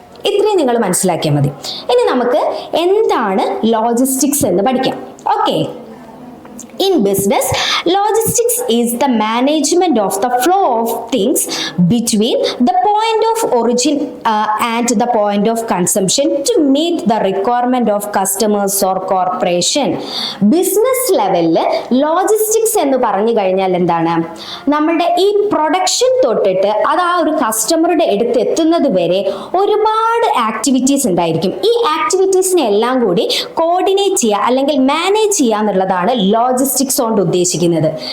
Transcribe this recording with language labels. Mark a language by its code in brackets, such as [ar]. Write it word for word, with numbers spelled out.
[ml] ഇത്രയും നിങ്ങൾ മനസ്സിലാക്കിയാൽ മതി. ഇനി നമുക്ക് എന്താണ് ലോജിസ്റ്റിക്സ് എന്ന് പഠിക്കാം. [en] Okay, in business, logistics is the management of the flow of things between the point of origin uh, and the point of consumption to meet the requirement of customers or corporation. [ml] Business level logistics എന്ന് പറഞ്ഞു കഴിഞ്ഞാൽ എന്താണ്, നമ്മുടെ ഈ production തൊട്ടിട്ട് അത് ആ ഒരു കസ്റ്റമറുടെ അടുത്ത് എത്തുന്നത് വരെ ഒരുപാട് ആക്ടിവിറ്റീസ് ഉണ്ടായിരിക്കും. ഈ ആക്ടിവിറ്റീസിനെ എല്ലാം കൂടി കോർഡിനേറ്റ് ചെയ്യുക അല്ലെങ്കിൽ മാനേജ് ചെയ്യുക എന്നുള്ളതാണ് ലോജിസ്റ്റിക്സ് ലോജിസ്റ്റിക്സ് കൊണ്ട് ഉദ്ദേശിക്കുന്നത്.